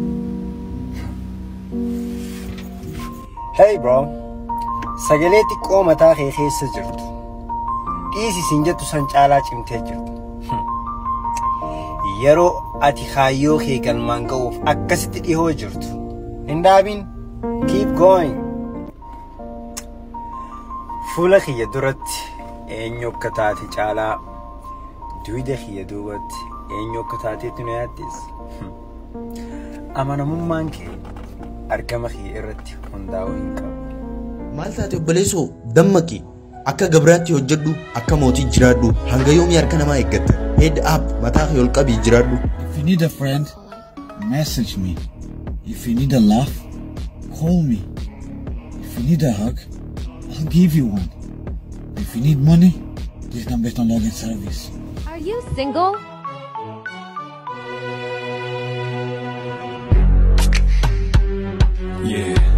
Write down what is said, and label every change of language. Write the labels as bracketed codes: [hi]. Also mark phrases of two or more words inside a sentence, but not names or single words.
[en] Hey bro, [om] sagalee xiqqoo mataa kee keessa jirtu. Dhiisi siin jettu san caalaa cimtee jirtu. Yeroo ati kaayyoo kee galmaan ga'uuf akkasitti dhihoo jirtu. Hin dhaabin, [en] keep going. [om] Fuula kiyya duratti eenyu akka taate caalaa duyda kiyya duubatti eenyu akka taateetu na yaaddeessa. Amanamummaan kee argama kee irratti hundaa'uu hin qabu. Maal taate obboleessoo dammaqi akka gabraatti hojjedhu akka mootii jiraadhu hanga yoomii harka namaa eeggatta. [en] Head up [om] mataa kee ol qabii jiraadhu. [en] If you need a friend, message me. If you need a laugh, call me. If you need a hug, I'll give you one. If you need money, this number is no longer in service. Are you single? Yeah.